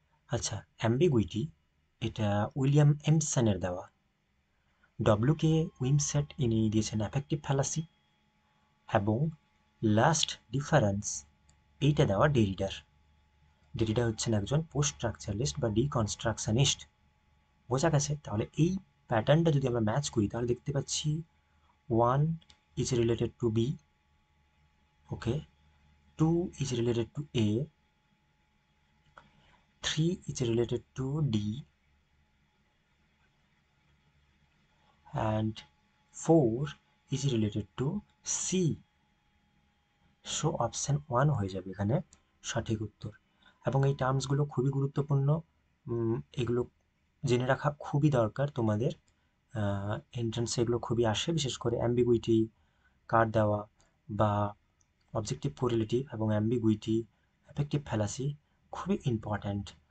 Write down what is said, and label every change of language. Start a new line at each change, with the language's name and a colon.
Bangla: আচ্ছা, অ্যাম্বিগুইটি এটা উইলিয়াম এমসনের দেওয়া। ডব্লিউ.কে. উইমসেট ইনি দিয়েছেন অ্যাফেক্টিভ ফ্যালাসি, এবং লাস্ট ডিফারেন্স এইটা দেওয়া ডেরিডার। ডেরিডা হচ্ছেন একজন পোস্ট স্ট্রাকচারালিস্ট বা ডিকনস্ট্রাকশনিস্ট। বোঝা গেছে? তাহলে এই প্যাটার্নটা যদি আমরা ম্যাচ করি তাহলে দেখতে পাচ্ছি
English: 1 is related to B, okay, 2 is related to A, 3 is related to D, and 4 is related to C.
Bangla: So option 1 হয়ে যাবে এখানে সঠিক উত্তর। এবং এই টার্মসগুলো খুবই গুরুত্বপূর্ণ, এগুলো জেনে রাখা খুবই দরকার তোমাদের। এন্ট্রান্সে এগুলো খুবই আসে, বিশেষ করে অ্যাম্বিগুইটি কার্ড দেওয়া বা অবজেক্টিভ কোরিলেটিভ এবং অ্যাম্বিগুইটি, অ্যাফেক্টিভ ফ্যালাসি খুবই ইম্পর্ট্যান্ট।